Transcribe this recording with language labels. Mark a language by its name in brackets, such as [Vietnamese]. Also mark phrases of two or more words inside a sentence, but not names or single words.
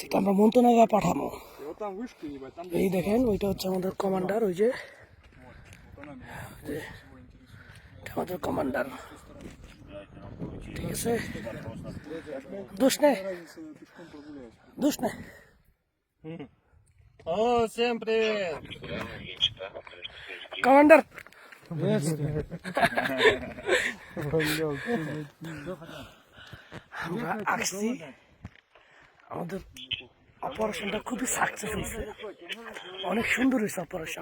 [Bangla] আমরা মন্ত্রণালয়ে পাঠাবো। এই দেখেন, ওইটা হচ্ছে আমাদের কমান্ডার, ওই যে আমাদের কমান্ডার। ঠিক আছে, দোষ নেই, দোষ নেই। [Russian] О, всем привет! [Bangla] কমান্ডার, আমরা আসছি। আমাদের অপারেশনটা খুবই সাকসেস হয়েছে, অনেক সুন্দর হয়েছে অপারেশন।